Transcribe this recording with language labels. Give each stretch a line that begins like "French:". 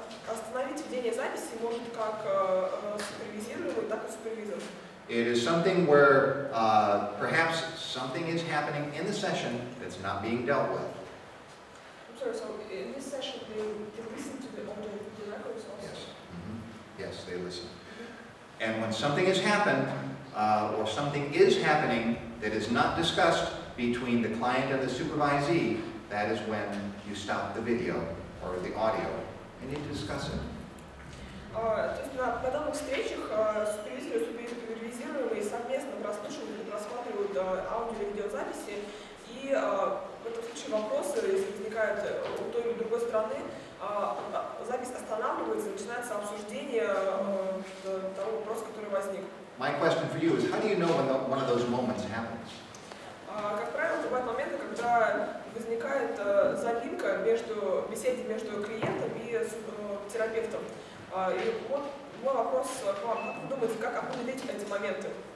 Russian: Остановить ведение записи может как супервизируемый, так и супервизор.
English: It is something where perhaps something is happening in the session that's not being dealt with. I'm sorry, so in this session they listen to the audio records also? Yes. Yes, they listen. And when something has happened, or something is happening that is not discussed between the client and the supervisee, that is when you stop the video or the audio and you discuss it.
Russian: То есть на подобных встречах супервизоры и супервизируемые совместно прослушивают и просматривают аудио и видео видеозаписи, и в этом случае вопросы, если возникают у той или другой стороны, запись останавливается, начинается обсуждение того вопроса, который возник.
English: My question for you is, how do you know when one of those moments happens?
Russian: Как правило, бывают моменты, когда возникает заминка между беседой между клиентом и терапевтом. И вот мой вопрос к вам. Как вы думаете, как определить эти моменты?